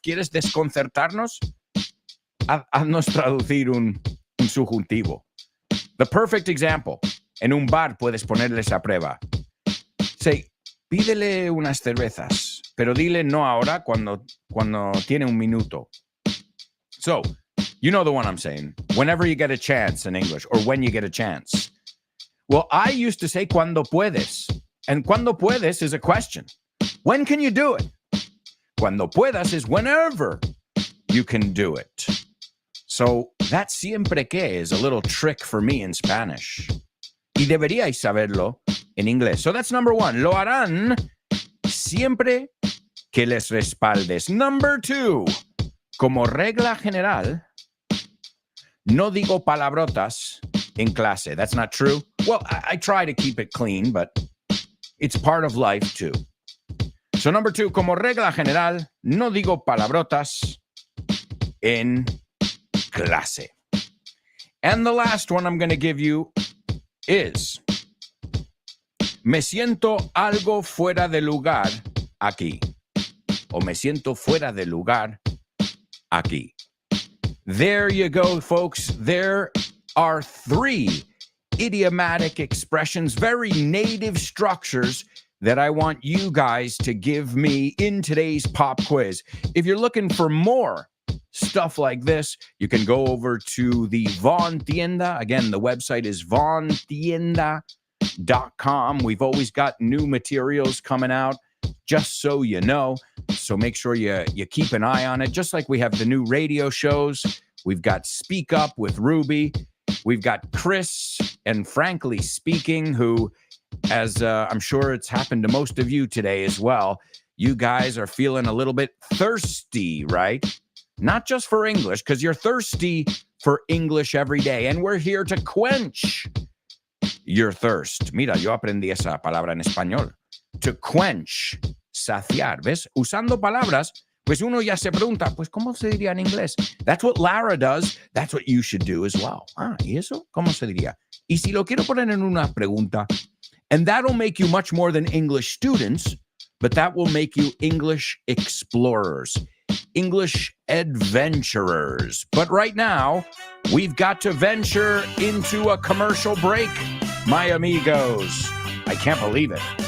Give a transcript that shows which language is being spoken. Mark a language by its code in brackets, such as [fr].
[es] ¿Quieres desconcertarnos? Haznos traducir un subjuntivo. [en] The perfect example. [es] En un bar puedes ponerles a prueba. Say, pídele unas cervezas, pero dile no ahora cuando tiene un minuto. [en] So, you know the one I'm saying. Whenever you get a chance in English, or when you get a chance. Well, I used to say cuando puedes. And cuando puedes is a question. When can you do it? Cuando puedas is whenever you can do it. So that siempre que is a little trick for me in Spanish. [es] Y deberíais saberlo en inglés. [en] So that's number 1. [es] Lo harán siempre que les respaldes. Number 2. Como regla general, no digo palabrotas in clase. [en] That's not true. Well, I try to keep it clean, but it's part of life too. So number 2, [es] como regla general, no digo palabrotas en clase. [en] And the last one I'm going to give you is, [es] me siento algo fuera de lugar aquí. O me siento fuera de lugar aquí. [en] There you go, folks. There are 3 idiomatic expressions, very native structures that I want you guys to give me in today's pop quiz. If you're looking for more stuff like this, you can go over to the Von Tienda. Again, the website is vontienda.com. We've always got new materials coming out, just so you know. So make sure you keep an eye on it. Just like we have the new radio shows. We've got Speak Up with Ruby. We've got Chris and Frankly Speaking, who, as I'm sure it's happened to most of you today as well, you guys are feeling a little bit thirsty, right? Not just for English, because you're thirsty for English every day. And we're here to quench your thirst. [es] Mira, yo aprendí esa palabra en español. To quench, saciar. ¿Ves? Usando palabras, pues uno ya se pregunta, pues, ¿cómo se diría en inglés? [en] That's what Lara does. That's what you should do as well. [es] ¿Y eso? ¿Cómo se diría? Y si lo quiero poner en una pregunta, [en] and that'll make you much more than English students, but that will make you English explorers, English adventurers. But right now, we've got to venture into a commercial break, my amigos. I can't believe it.